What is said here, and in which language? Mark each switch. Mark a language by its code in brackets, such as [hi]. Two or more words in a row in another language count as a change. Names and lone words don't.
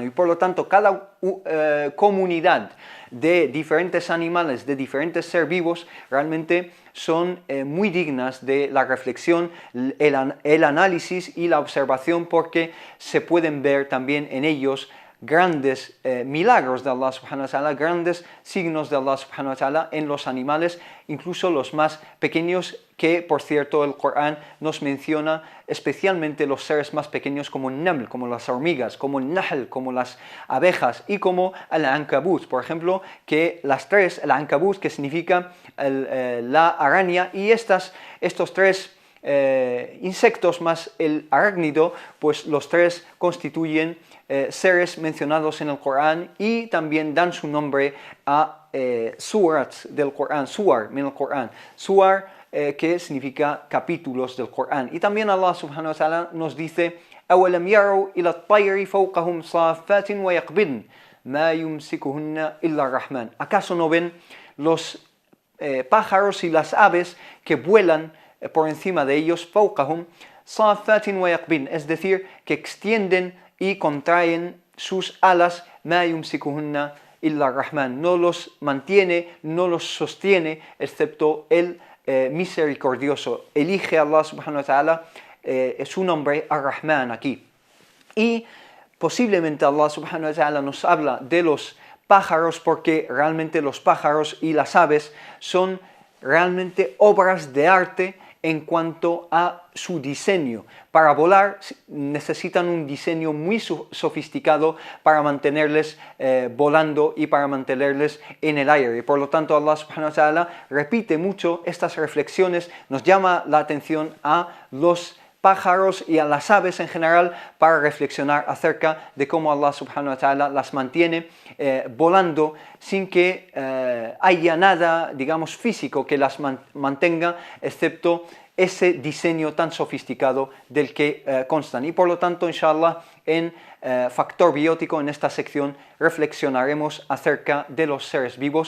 [es] Y por lo tanto, cada comunidad de diferentes animales, de diferentes seres vivos, realmente son muy dignas de la reflexión, el análisis y la observación, porque se pueden ver también en ellos grandes milagros de [ar] الله سبحانه وتعالى, [es] grandes signos de [ar] الله سبحانه وتعالى [es] en los animales, incluso los más pequeños, que por cierto el Corán nos menciona especialmente los seres más pequeños como el naml, como las hormigas, como el nahl, como las abejas y como el ankabut, por ejemplo, que las tres, el ankabut que significa la araña, y estos tres insectos más el arácnido, pues los tres constituyen seres mencionados en el Corán y también dan su nombre a surats del Corán, suar en el Corán, suar que significa capítulos del Corán. Y también [ar] الله سبحانه وتعالى [es] nos dice: [ar] أَوَلَمْ يَرَوْا إِلَى الطَّيْرِ فَوْقَهُمْ صَافَّاتٍ وَيَقْبِضْنَ مَا يُمْسِكُهُنَّ إِلَّا الرَّحْمَنُ. [es] ¿Acaso no ven los pájaros y las aves que vuelan por encima de ellos, [ar] فَوْقَهُمْ صَافَّاتٍ وَيَقْبِضْنَ, [es] es decir, que extienden y contraen sus alas, [ar] مَا يُمْسِكُهُنَّ إِلَّا الرَّحْمَنُ, [es] no los mantiene, no los sostiene, excepto el misericordioso. Elige [ar] الله سبحانه وتعالى [es] su nombre Ar-Rahman aquí. Y posiblemente [ar] الله سبحانه وتعالى [es] nos habla de los pájaros porque realmente los pájaros y las aves son realmente obras de arte en cuanto a su diseño. Para volar necesitan un diseño muy sofisticado para mantenerles volando y para mantenerles en el aire. Y por lo tanto [ar] الله سبحانه وتعالى [es] repite mucho estas reflexiones, nos llama la atención a los pájaros y a las aves en general para reflexionar acerca de cómo [ar] الله سبحانه وتعالى [es] las mantiene volando sin que haya nada, digamos, físico que las mantenga, excepto ese diseño tan sofisticado del que constan. Y por lo tanto, inshallah, en Factor Biótico, en esta sección, reflexionaremos acerca de los seres vivos.